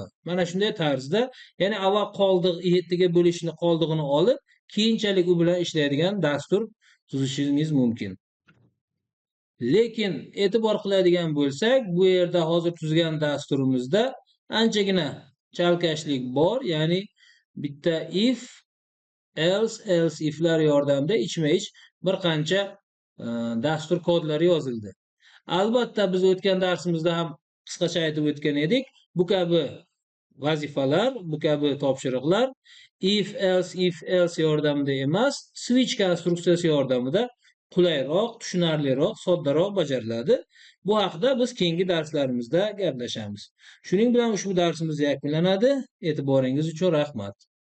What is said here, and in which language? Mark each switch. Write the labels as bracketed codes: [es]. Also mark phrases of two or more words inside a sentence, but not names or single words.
[uz] Mana shunday tarzda, ya'ni avval qoldiq 7 ga bo'lishni qoldig'ini olib, keyinchalik u bilan ishlaydigan dastur tuzishingiz mumkin. Lekin e'tibor qiladigan bo'lsak, bu yerda hozir tuzgan dasturimizda anchagina chalkashlik bor, ya'ni bitta [en] if, else [uz] iflar yordamida ichma-ich bir qancha dastur kodlari yozildi. Albatta biz o'tgan darsimizda ham qisqacha aytib o'tgan edik. Bu kabi vazifalar, bu kabi topshiriqlar [en] if else [uz] yordamida emas, switch konstruksiyasi yordamida qulayroq, tushunarliroq, soddaroq bajariladi. Bu haqida biz keyingi darslarimizda gaplashamiz. Shuning bilan ushbu darsimiz yakunlanadi. E'tiboringiz uchun rahmat.